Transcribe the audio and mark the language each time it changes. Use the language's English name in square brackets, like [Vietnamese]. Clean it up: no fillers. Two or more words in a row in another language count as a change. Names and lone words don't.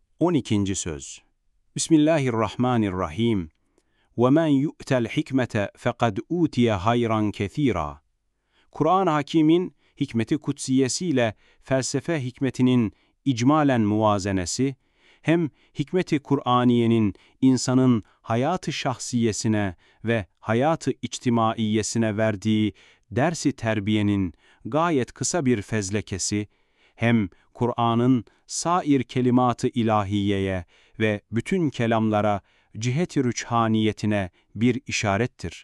[Turkish] 12. Söz. Bismillahirrahmanirrahim. [Arabic] وَمَنْ يُؤْتَ الْحِكْمَةَ فَقَدْ اُوْتِيَ hayran كَثِيرًا. [Turkish] Kur'an-ı Hakîm'in hikmeti kutsiyesiyle felsefe hikmetinin icmalen muvazenesi, hem hikmeti Kur'aniyenin insanın hayatı şahsiyesine ve hayatı içtimaiyesine verdiği dersi terbiyenin gayet kısa bir fezlekesi, hem Kur'an'ın sair kelimat-ı ilahiyeye ve bütün kelamlara cihet-i rüçhaniyetine bir işarettir.